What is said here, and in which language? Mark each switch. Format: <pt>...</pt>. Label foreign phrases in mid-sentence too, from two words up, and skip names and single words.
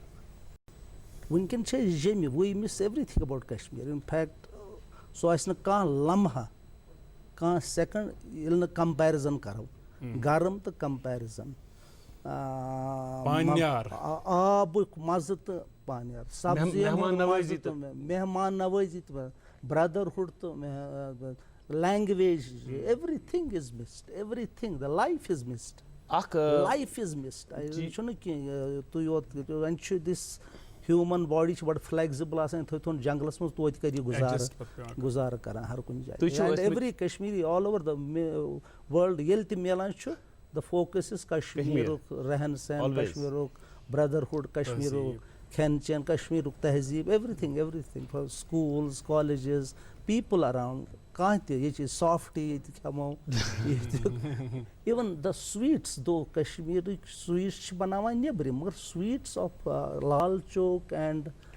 <ks>وٕنکیٚن چھِ أسۍ جیٚمہِ وی</ks> <en>miss every thing about Kashmir in fact</en> <ks>سُہ آسہِ نہٕ کانٛہہ لمحہ کانٛہہ سیکنڈ ییٚلہِ نہٕ کمپیرزن کرو گرم تہٕ کمپیرزن آبُک مزٕ تہٕ پانیار سبزی مہمان نوٲزی تہٕ برٛدرہُڈ تہٕ لینگویج</ks> <en>every thing is missed every thing the life is missed life is missed</en> <ks>یہِ چھُنہٕ کینٛہہ تُہۍ یوت وۄنۍ چھُ</ks> <en>this human body</en> <ks>چھِ بڑٕ فلیکزِبٕل آسان یِتھٕے تھوٚن جنگلس منٛز توتہِ کر یہِ گُزارٕ کران ہر کُنہِ جایہِ</ks> <en>every Kashmiri all over the world</en> <ks>ییٚلہِ تہِ میلان چھُ</ks> <en>the focus is</en> <ks>کشمیٖرُک رہن سہن کشمیٖرُک برٛدرہُڈ کشمیٖرُک کھٮ۪ن چٮ۪ن کشمیٖرُک تہذیٖب</ks> <en>every thing for schools colleges people around</en> <ks>کانٛہہ تہِ ییٚتہِ چھِ سافٹی ییٚتہِ کھٮ۪مو ییٚتہِ</ks> <en>even the sweets</en> <ks>دو کشمیٖرٕکۍ سُویٖٹس چھِ بناوان نیٚبرِم مگر</ks> <en>sweets of Lal Chowk and</en>